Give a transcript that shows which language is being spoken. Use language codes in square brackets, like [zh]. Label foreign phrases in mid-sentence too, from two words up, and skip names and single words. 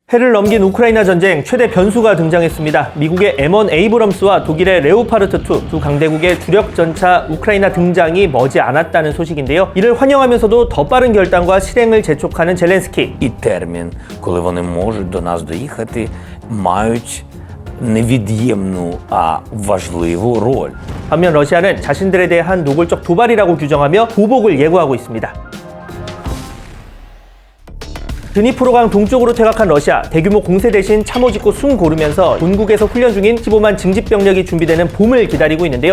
[ko] 해를 넘긴 우크라이나 전쟁 최대 변수가 등장했습니다. 미국의 M1 에이브럼스와 독일의 레오파르트2 두 강대국의 주력 전차 우크라이나 등장이 머지 않았다는 소식인데요. 이를 환영하면서도 더 빠른 결단과 실행을 재촉하는 젤렌스키. [uk] І термін, коли вони можуть до нас доїхати, мають невід'ємну, а важливу роль. [ko] 반면 러시아는 자신들에 대한 노골적 도발이라고 규정하며 보복을 예고하고 있습니다. 드니프로강 동쪽으로 퇴각한 러시아, 대규모 공세 대신 참호 짓고 숨 고르면서 본국에서 훈련 중인 15만 징집병력이 준비되는 봄을 기다리고 있는데요.